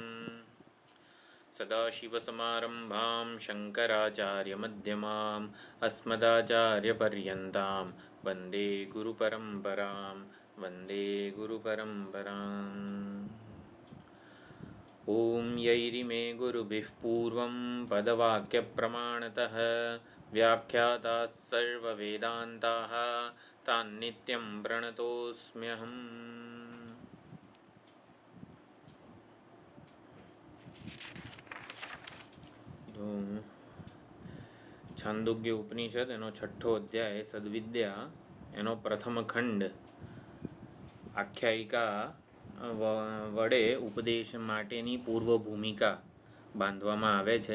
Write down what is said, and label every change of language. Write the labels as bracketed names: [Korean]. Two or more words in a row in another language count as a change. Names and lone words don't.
[Sanskrit] सदाशिवसमारम्भां शङ्कराचार्यमध्यमाम् अस्मदाचार्यपर्यन्तां वन्दे गुरुपरम्पराम्। ॐ यैरिमे गुरुभिः पूर्वं पदवाक्यप्रमाणतः व्याख्याताः सर्ववेदान्ताः तान्नित्यं प्रणतोऽस्म्यहम्। [Gujarati] છાંદોગ્ય ઉપનિષદ એનો 6ઠ્ઠો અધ્યાય સદ્વિદ્યા એનો પ્રથમ ખંડ આખ્યાયિકા વડે ઉપદેશ માટેની પૂર્વ ભૂમિકા બાંધવામાં આવે છે.